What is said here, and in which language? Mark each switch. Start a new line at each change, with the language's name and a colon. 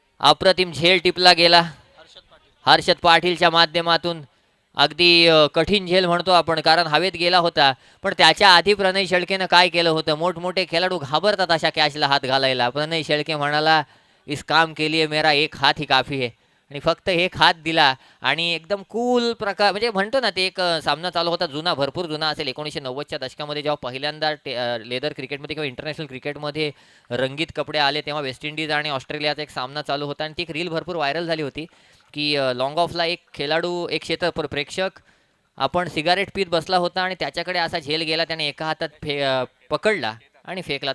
Marathi: अप्रतिम झेल टिपला गेला हर्षद पाटीलच्या माध्यमातून. अगदी कठीण झेल म्हणतो आपण कारण हवेत गेला होता. पण त्याच्या आधी प्रणय शेळकेनं काय केलं होतं. मोठमोठे खेळाडू घाबरतात अशा कॅचला हात घालायला. प्रणय शेळके म्हणाला
Hindi: इस काम के लिए मेरा एक हात ही काफी है.
Marathi: आणि फक्त एक हात दिला आणि एकदम कूल प्रकार, म्हणजे म्हणतो ना ते एक सामना चालू होता जुना, भरपूर जुना असेल 1990च्या दशकामध्ये, जेव्हा पहिल्यांदा लेदर क्रिकेटमध्ये किंवा इंटरनॅशनल क्रिकेटमध्ये रंगीत कपडे आले, तेव्हा वेस्ट इंडिज आणि ऑस्ट्रेलियाचा एक सामना चालू होता आणि ती एक रील भरपूर व्हायरल झाली होती की लॉंग ऑफला एक खेळाडू, एक प्रेक्षक आपण सिगारेट पीत बसला होता आणि त्याच्याकडे असा झेल गेला, त्याने एका हातात पकडला आणि फेकला.